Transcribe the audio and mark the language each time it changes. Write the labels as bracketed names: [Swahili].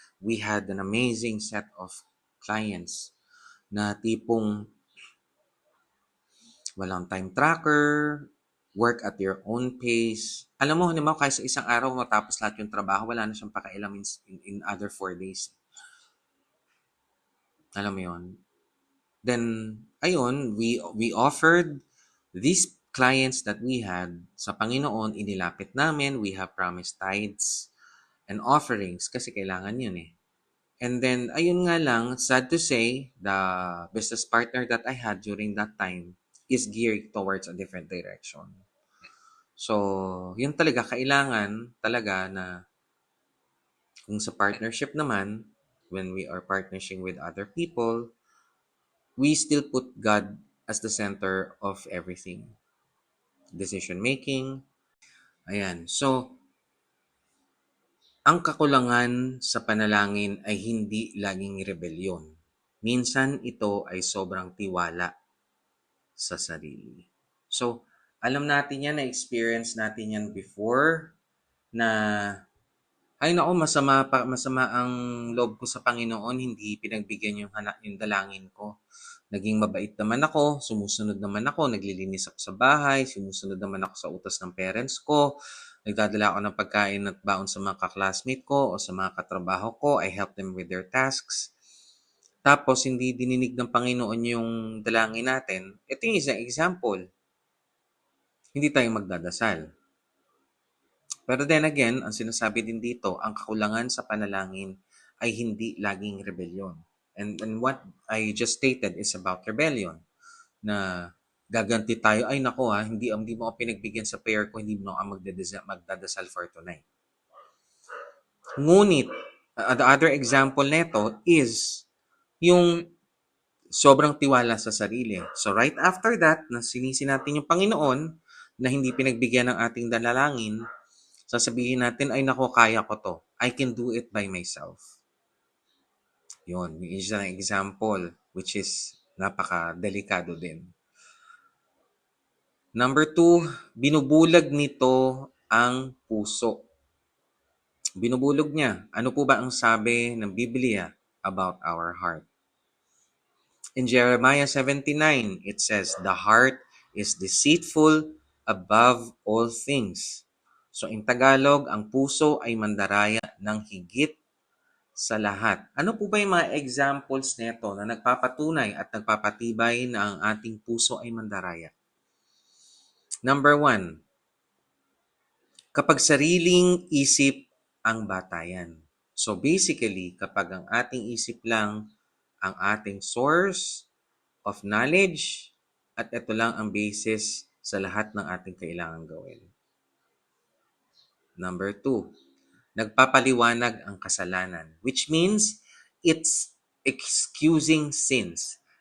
[English] We had an amazing set of clients [Filipino] na tipong walang [English] time tracker, work at your own pace. [Filipino] Alam mo, kahit sa isang araw matapos lahat yung trabaho, wala na siyang pakailam [English] in other 4 days. [Filipino] Alam mo yun? [English] Then, [Filipino] ayun, [English] we offered these clients that we had [Filipino] sa Panginoon, inilapit namin, [English] we have promised tithes and offerings [Filipino] kasi kailangan yun [English] And then, [Filipino] ayun nga lang, [English] sad to say, the business partner that I had during that time is geared towards a different direction. So, [Filipino] yun talaga, kailangan talaga na kung sa [English] partnership naman, when we are partnering with other people, we still put God as the center of everything. Decision-making. [Filipino] Ayan. So, ang kakulangan sa panalangin ay hindi laging rebelyon. Minsan ito ay sobrang tiwala sa sarili. So, Alam natin yan, na-experience natin yan before, na ay naku, masama ang loob ko sa Panginoon, hindi pinagbigyan yung dalangin ko. Naging mabait naman ako, sumusunod naman ako, naglilinis ako sa bahay, sumusunod naman ako sa utos ng parents ko, nagdadala ako ng pagkain at baon sa mga kaklasmate ko o sa mga katrabaho ko, [English] I help them with their tasks. [Filipino] Tapos, hindi dininig ng Panginoon yung dalangin natin. Ito yung isang example. Hindi tayo magdadasal. Pero then again, ang sinasabi din dito, ang kakulangan sa panalangin ay hindi laging rebellion. [English] And what I just stated is about rebellion. [Filipino] Na gaganti tayo, ay nako ha, hindi mo ako pinagbigyan sa prayer ko, hindi mo ako magdadasal [English] for tonight. [Filipino] Ngunit, [English] the other example [Filipino] nito is yung sobrang tiwala sa sarili. So right after that, na sinisi natin yung Panginoon na hindi pinagbigyan ng ating dalangin, sasabihin natin, ay nako, kaya ko to. [English] I can do it by myself. [Filipino] Yun, yung isa ng [English] example, which is [Filipino] napaka-delikado din. Number 2, binubulag nito ang puso. Binubulog niya. Ano po ba ang sabi ng Biblia [English] about our heart? In Jeremiah 79, it says, the heart is deceitful above all things. [Filipino] So in Tagalog, ang puso ay mandaraya ng higit sa lahat. Ano po ba yung mga examples nito na nagpapatunay at nagpapatibay na ang ating puso ay mandaraya? Number 1, kapag sariling isip ang batayan. So basically, kapag ang ating isip lang ang ating [English] source of knowledge [Filipino] at ito lang ang basis sa lahat ng ating kailangan gawin. Number 2, nagpapaliwanag ang kasalanan, [English] which means it's excusing sins.